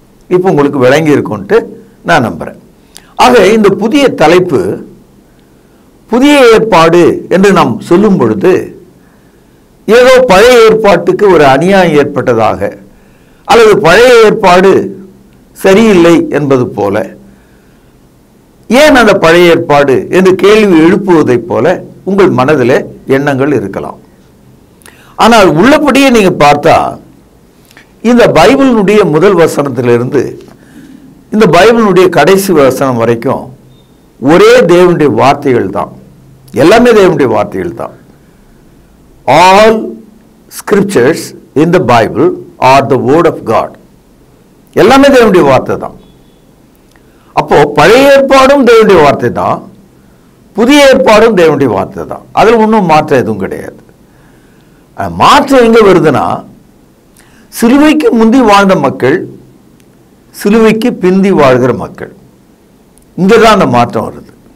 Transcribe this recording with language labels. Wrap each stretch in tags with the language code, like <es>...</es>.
<ta>இப்போ உங்களுக்கு விளங்கி இருக்கும்ட்டு நான் நம்புறேன். ஆக இந்த புதிய தலைப்பு, புதிய ஏற்பாடு என்று நாம் சொல்லும் பொழுது ஏதோ பழைய ஏற்பாட்டுக்கு ஒரு அநியாயம் ஏற்பட்டதாக அல்லது பழைய ஏற்பாடு சரியில்லை என்பது போல, ஏன் அந்த பழைய ஏற்பாடு என்று கேள்வி எழுப்புவதைப் போல உங்கள் மனதில் எண்ணங்கள் இருக்கலாம். ஆனால் உள்ளபடியே நீங்க பார்த்தா இந்த பைபிளினுடைய முதல் வசனத்திலிருந்து இந்த பைபிளினுடைய கடைசி வசனம் வரைக்கும் ஒரே தேவனுடைய வார்த்தைகள் தான். எல்லாமே தேவனுடைய வார்த்தைகள் தான்.</ta> <en>All scriptures in the Bible are the word of God.</en> <ta>எல்லாமே தேவனுடைய வார்த்தை தான். அப்போ பழைய ஏற்பாடும் தேவனுடைய வார்த்தை தான், புதிய ஏற்பாடும் தேவனுடைய வார்த்தை தான். அதில் ஒன்றும் மாற்றம் எதுவும் கிடையாது. மாற்றம் எங்கே வருதுன்னா, சிலுவைக்கு முந்தி வாழ்ந்த மக்கள், சிலுவைக்கு பிந்தி வாழ்கிற மக்கள், இங்கே தான் அந்த மாற்றம் வருது.</ta>